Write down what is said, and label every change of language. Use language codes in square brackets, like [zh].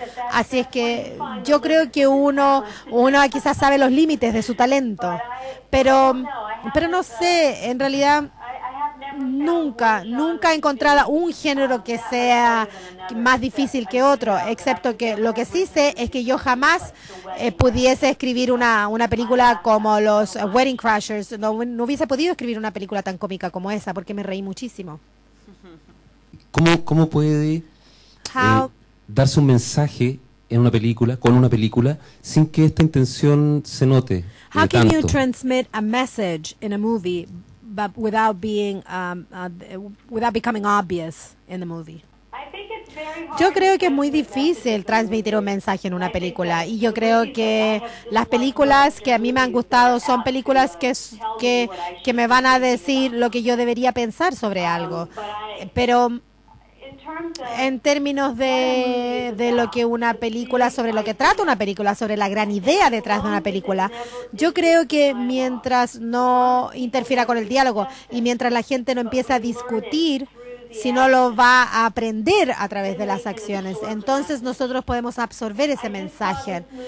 [es] Así es que yo creo que uno quizás sabe los límites de su talento, pero no sé, en realidad nunca he encontrado un género que sea más difícil que otro, excepto que lo que sí sé es que yo jamás pudiese escribir una película como los Wedding Crashers. No hubiese podido escribir una película tan cómica como esa porque me reí muchísimo. ¿Cómo puede darse un mensaje en una película, con una película, sin que esta intención se note? [en] How can you transmit a message in a movie but without being without becoming obvious in the movie? [es] Yo creo que es muy difícil transmitir un mensaje en una película, y yo creo que las películas que a mí me han gustado son películas que me van a decir lo que yo debería pensar sobre algo, pero en términos de lo que una película, sobre lo que trata una película, sobre la gran idea detrás de una película, yo creo que mientras no interfiera con el diálogo y mientras la gente no empieza a discutir, sino lo va a aprender a través de las acciones, entonces nosotros podemos absorber ese mensaje.